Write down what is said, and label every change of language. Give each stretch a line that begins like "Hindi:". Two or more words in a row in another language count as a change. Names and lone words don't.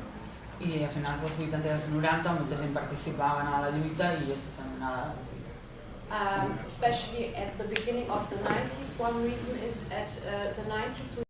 Catalan: I a finals dels 80 i dels 90 molta gent participava a la lluita i especialment a la guerrilla.
English: especially at the beginning of the 90s. One reason is at the 90s we